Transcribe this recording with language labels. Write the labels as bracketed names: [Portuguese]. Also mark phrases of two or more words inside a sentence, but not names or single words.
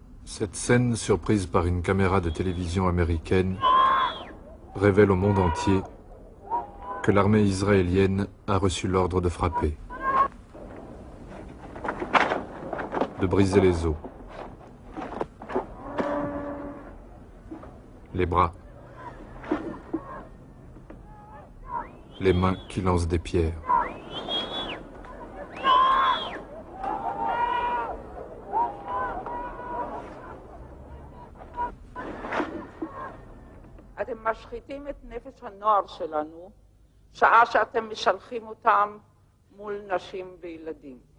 [French] Cette scène, surprise par une caméra de télévision américaine, révèle au monde entier que l'armée israélienne a reçu l'ordre de frapper, de briser les os, les bras, les mains qui lancent des pierres. [Hebrew] אתם משחיתים את נפש הנוער שלנו, שעה שאתם משלחים אותם מול נשים וילדים.